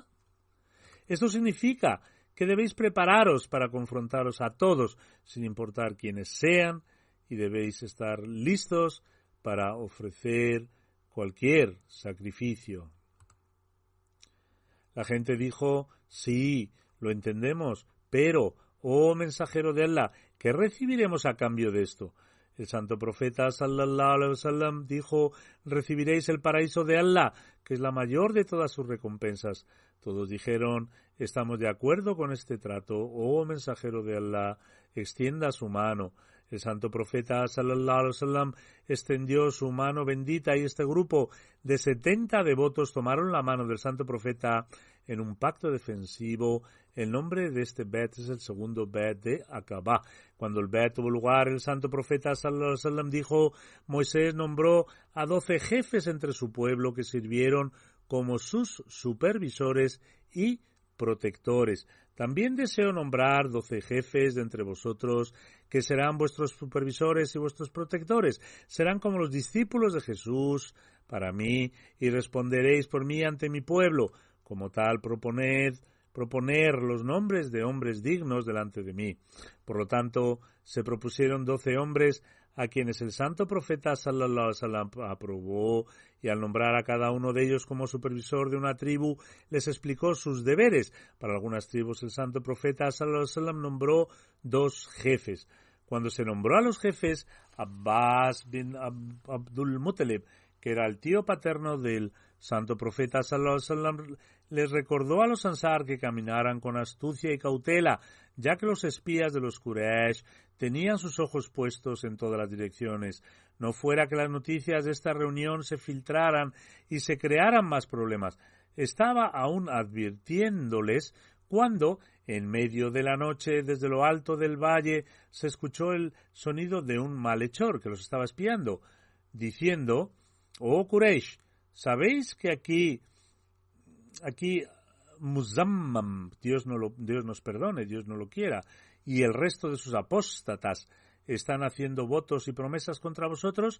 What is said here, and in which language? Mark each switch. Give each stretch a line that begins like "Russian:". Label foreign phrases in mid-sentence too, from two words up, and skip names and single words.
Spanish: Esto significa que debéis prepararos para confrontaros a todos, sin importar quiénes sean, y debéis estar listos para ofrecer cualquier sacrificio». La gente dijo: «Sí, lo entendemos, pero, oh mensajero de Allah, ¿qué recibiremos a cambio de esto?». El santo profeta
Arabic: صلى الله عليه وسلم
Spanish: dijo: «Recibiréis el paraíso de Allah, que es la mayor de todas sus recompensas». Todos dijeron: «Estamos de acuerdo con este trato, oh mensajero de Allah, extienda su mano». El santo profeta
Arabic: صلى الله عليه وسلم
Spanish: extendió su mano bendita y este grupo de 70 devotos tomaron la mano del santo profeta en un pacto defensivo. El nombre de este bet es el segundo bet de Aqaba. Cuando el bet tuvo lugar, el santo profeta
Arabic: صلى الله عليه وسلم
Spanish: dijo: «Moisés nombró a 12 jefes entre su pueblo que sirvieron como sus supervisores y protectores. También deseo nombrar 12 jefes de entre vosotros que serán vuestros supervisores y vuestros protectores. Serán como los discípulos de Jesús para mí y responderéis por mí ante mi pueblo. Como tal, proponer los nombres de hombres dignos delante de mí». Por lo tanto, se propusieron 12 hombres a quienes el santo profeta
Arabic: صلى الله عليه وسلم
Spanish: aprobó, y al nombrar a cada uno de ellos como supervisor de una tribu, les explicó sus deberes. Para algunas tribus el santo profeta
Arabic: صلى الله عليه وسلم
Spanish: nombró 2 jefes. Cuando se nombró a los jefes, Abbas bin Abdul Muttalib, que era el tío paterno del santo profeta
Arabic: صلى الله عليه وسلم,
Spanish: les recordó a los Ansar que caminaran con astucia y cautela, ya que los espías de los Quraysh tenían sus ojos puestos en todas las direcciones. No fuera que las noticias de esta reunión se filtraran y se crearan más problemas. Estaba aún advirtiéndoles cuando, en medio de la noche, desde lo alto del valle, se escuchó el sonido de un malhechor que los estaba espiando, diciendo: «Oh Quraysh, ¿sabéis que aquí Muzammam, Dios nos perdone, Dios no lo quiera, y el resto de sus apóstatas están haciendo votos y promesas contra vosotros?»